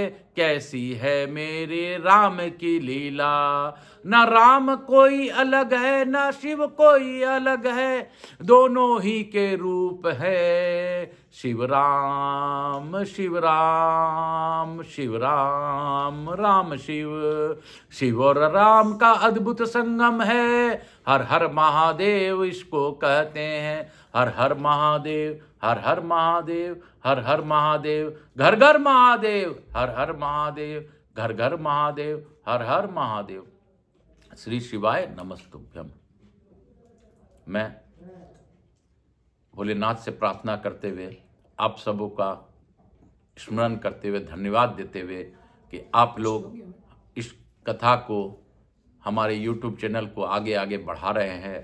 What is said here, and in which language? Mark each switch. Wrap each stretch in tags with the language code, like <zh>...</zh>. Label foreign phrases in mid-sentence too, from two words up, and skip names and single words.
<hi>कैसी है मेरे राम की लीला, न राम कोई अलग है, न शिव कोई अलग है, दोनों ही के रूप है। शिव राम शिव राम, शिव राम राम शिव, शिव और राम का अद्भुत संगम है। हर हर महादेव इसको कहते हैं। हर हर महादेव, हर हर महादेव, हर हर महादेव, घर घर महादेव, हर हर महादेव, घर घर महादेव, हर हर महादेव।</hi> <sa>श्री शिवाय नमस्तुभ्यम।</sa> <hi>मैं भोलेनाथ से प्रार्थना करते हुए, आप सबों का स्मरण करते हुए, धन्यवाद देते हुए कि आप लोग इस कथा को, हमारे YouTube चैनल को आगे आगे बढ़ा रहे हैं।</hi>